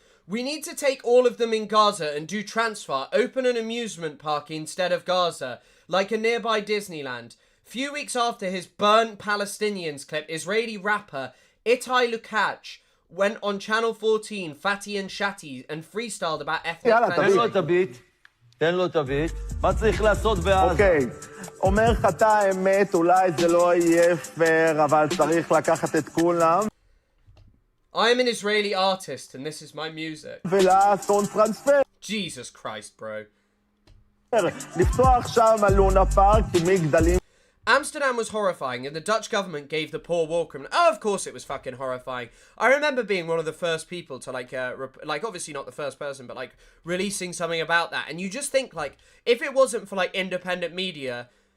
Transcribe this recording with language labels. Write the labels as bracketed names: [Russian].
[English] We need to take all of them in Gaza and do transfer, open an amusement park instead of Gaza, like a nearby Disneyland. Few weeks after his burnt Palestinians clip, Israeli rapper Itai Lukacs went on Channel 14, Fatty and Shatti, and freestyled about ethnic cleansing. [Hebrew] תן לו את הביט, מה צריך לעשות בעזה? אוקיי, אומר חטא האמת, אולי זה לא יהיה פייר, אבל צריך לקחת את כולם. [English] I am an Israeli artist and this is my music. [Hebrew] ולעשות טרנספר. [English] Jesus Christ, bro. [Hebrew] לפתוח שם לונה פארק עם מגדלים. [English] Amsterdam was horrifying and the Dutch government gave the poor war criminal... Oh, of course it was fucking horrifying. I remember being one of the first people to, like obviously not the first person, but, like, releasing something about that. And you just think, like, if it wasn't for, like, independent media...